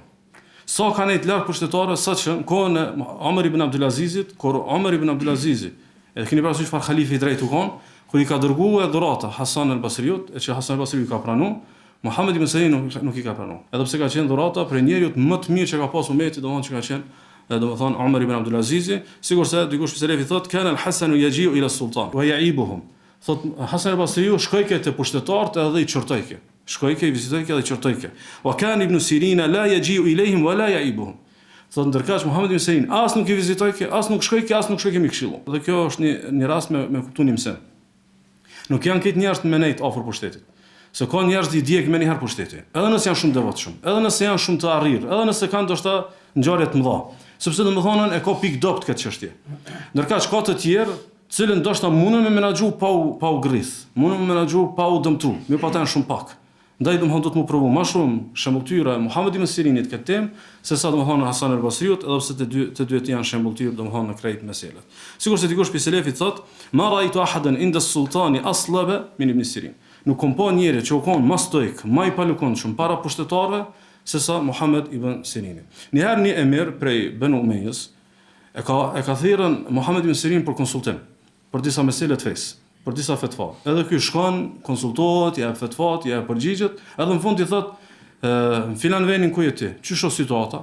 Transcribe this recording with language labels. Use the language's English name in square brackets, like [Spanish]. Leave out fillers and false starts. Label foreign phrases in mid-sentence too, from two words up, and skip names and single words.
[Albanian] Sa ka nejt larg pushtetarëve, saqë në kohën e Omer ibn Abdulazizit, kur Omer ibn Abdulazizi, edhe keni parasysh çfarë halifi i drejtë u kon, kur i ka dërguar dhurata Hasan al-Basriut, e që Hasan al-Basriu ka pranuar, Muhamedi ibn Sirini nuk i ka pranuar. Edhe pse ka qenë dhurata për njeriu më të mirë që ka pasur ummeti, domthonjë që ka qenë domethënë Umar ibn Abdul Azizi, sigurisht dikush pse Selefi thotë [Arabic] كان الحسن يجيء إلى السلطان ويعيبهم. [Albanian] Thot Hasan al-Basriu shkojke te pushtetarët edhe i çortojke. Shkojke, i vizitojke edhe i çortojke. [Arabic] وكان ابن سيرين لا يجيء إليهم ولا يعيبهم. [Albanian] Thot ndërkaq Muhamedi ibn Sirin as nuk i vizitojke, as nuk shkojke mi këshillu. Dhe kjo është një rast me kuptimin pse. Nuk janë këtë njerëz me nejt afër pushtetit. Se ka njerëz që i djeg më një herë pushteti. Edhe nëse janë shumë devotshëm, edhe nëse janë shumë të arrir, edhe nëse kanë ndoshta ngjarje të mëdha, sepse domethënë e ka pikë dopt këtë çështje. Ndërkaq ka të tjerë, të cilën ndoshta mundën me menaxhu pa u grith, mundën me menaxhu pa u dëmtu, mirë pa janë shumë pak. Ndaj domethënë do të më provu më shumë shembulltyra e Muhamedit ibn Sirinit këtë temë, sesa domethënë Hasan al-Basriut, edhe pse të dytë janë shembulltyrë domethënë në krejt meselet. Sigurisht se dikush pi selefit thot, [Arabic] ما رأيت أحدا عند السلطان أصلب من ابن سيرين. [Albanian] Nuk kom pa njëri që u kon më stoik, më i palukondshëm para pushtetarëve sesa Muhammed ibn Sirini. Njëherë një emir prej Banu Umeyyës e ka thirrën Muhammed ibn Sirin për konsultim për disa mesele të fesë, për disa fetva. Edhe ky shkon, konsultohet, jep fetvat, jep përgjigjet, edhe në fund i thot në filan vendin ku je ti, ç'është o situata?